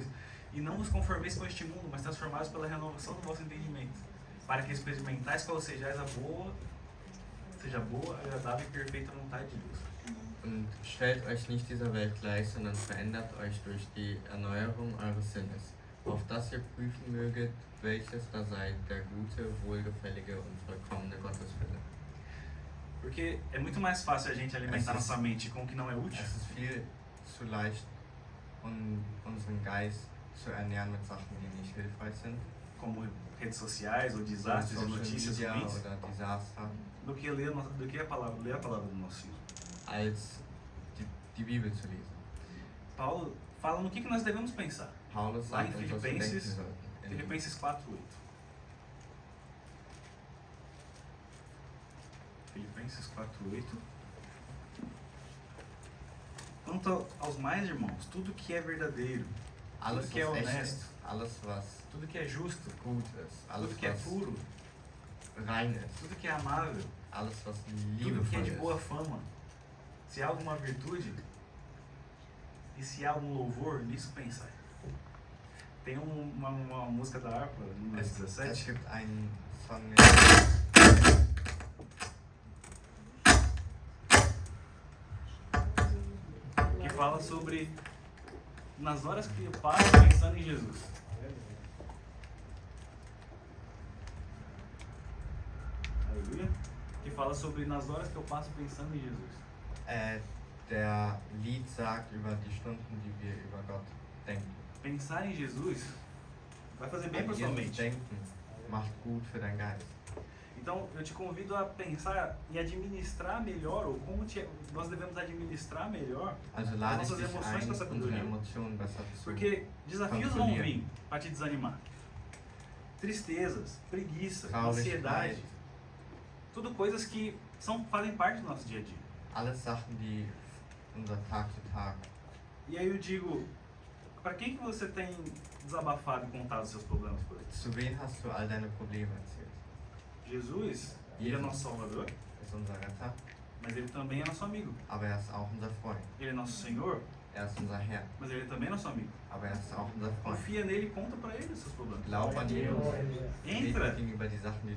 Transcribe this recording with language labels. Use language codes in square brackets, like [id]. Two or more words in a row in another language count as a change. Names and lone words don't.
[pt] E não vos conformeis com este mundo, mas transformados pela renovação do vosso entendimento, para que experimentais qual seja a boa, agradável e perfeita vontade de Deus. [de] Und stellt euch nicht dieser Welt gleich, sondern verändert euch durch die Erneuerung eures Sinnes, auf dass ihr prüfen möget, welches da sei der gute, wohlgefällige und vollkommene Gotteswille. [pt] Porque é muito mais fácil a gente alimentar nossa mente com o que não é útil [de] Es ist viel zu leicht, unseren Geist zu ernähren mit Sachen, die nicht hilfreich sind, [pt] como redes sociais ou desastres e [de] Social [pt] notícias [de] Media [pt] ruins, [de] oder Desaster, [pt] do que ler a palavra do nosso Senhor. [de] als die Bibel zu lesen. [pt] Paulo fala no que nós devemos pensar. [de] Paulus [pt] Lá em [de] sagt uns, was wir denken [pt] Filipenses, [de] sollten. In [pt] Filipenses 4:8. Filipenses 4:8. Quanto aos mais irmãos, tudo que é verdadeiro, [de] Alles, [pt] tudo que é [de] was echt [pt] honesto, [de] ist, alles, was [pt] tudo que é justo, [de] gut ist, alles, [pt] tudo que é [de] was [pt] puro, [de] rein ist, [pt] tudo que é amável, [de] alles, was [pt] tudo que é [de] liebevoll [pt] de boa [de] ist, [pt] fama, se há alguma virtude e se há algum louvor, nisso pensai. Tem uma música da harpa, número [de] es [pt] 17, [de] gibt einen Song, [pt] que fala sobre nas horas que eu passo pensando em Jesus. Aleluia. Que fala sobre nas horas que eu passo pensando em Jesus. [de] der Lied sagt über die Stunden, die wir über Gott denken. [pt] Pensar em Jesus vai fazer bem [de] An [pt] para sua [de] Jesus [pt] mente. [de] denken macht gut für deinen Geist. [pt] Então eu te convido a pensar e administrar melhor, ou como nós devemos administrar melhor [de] Also [pt] as [de] lade ich [pt] nossas [de] dich [pt] emoções [de] ein, [pt] com essa [de] unsere [pt] sabedoria. [de] Emotionen besser zu [pt] Porque desafios vão [de] Controlar. [pt] vir para te desanimar. Tristezas, preguiça, [de] Traurigkeit, [pt] ansiedade. Tudo coisas que fazem parte do nosso dia a dia. [de] alles Sachen, die unser Tag zu Tag. [pt] E aí eu digo, para quem que você tem desabafado e contado os seus problemas por aí? [de] Zu wen hast du all deine Probleme erzählt? [pt] Jesus, ele é nosso Salvador, [de] Er ist unser Retter, [pt] mas ele também é nosso amigo. [de] aber er ist auch unser Freund. [pt] Ele é nosso Senhor, [de] Er ist unser Herr, [pt] mas ele também é nosso amigo. [de] aber er ist auch unser Freund. [pt] Confia nele e conta para ele os seus problemas. [de] Glaub an ihn und [pt] Entra [de] red mit ihm über die Sachen, die